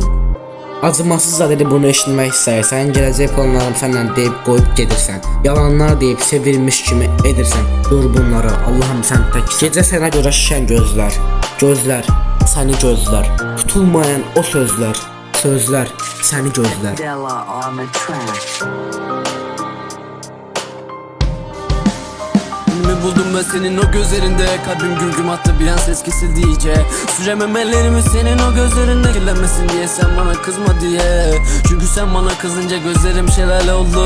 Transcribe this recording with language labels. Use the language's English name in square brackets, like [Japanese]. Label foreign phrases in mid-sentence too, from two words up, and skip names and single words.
[Azerbaijani] Acımasız da dedi bunu eşitmək istəyirsən. Gələcək planlarım səndən deyib qoyub gedirsən. Yalanlar deyib sevilmiş kimi edirsən. Dur bunları, Allahım sən tək. Gecə sənə görə şişən gözlər. Gözlər, səni gözlər. Tutulmayan o sözlər. Sözlər, səni gözlər. [Turkish] Buldum ben senin o gözlerinde. Kalbim güm güm attı, bir an ses kesildi iyice. Süremem ellerimi senin o gözlerinde. Kirlenmesin diye sen bana kızma diye. Çünkü sen bana kızınca gözlerim şelale olur.